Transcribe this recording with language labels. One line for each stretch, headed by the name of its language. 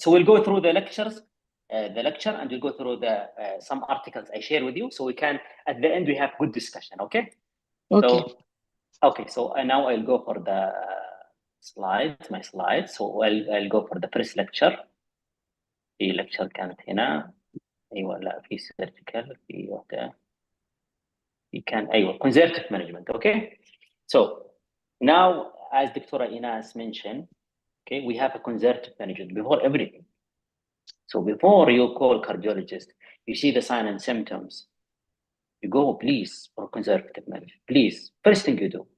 English: So we'll go through the lecture, and we'll go through some articles I share with you, so we can, at the end, we have good discussion. Okay. So now I'll go for the my slides. So I'll go for the first lecture.
Arabic: في lecture كانت هنا. أيوة لا في surgical في وقتها. أيوة
English: conservative management. Okay. So now, as Dr. Inas mentioned, okay, we have a conservative management before everything. So before you call cardiologist, you see the signs and symptoms. You go, please, for conservative management. Please, first thing you do.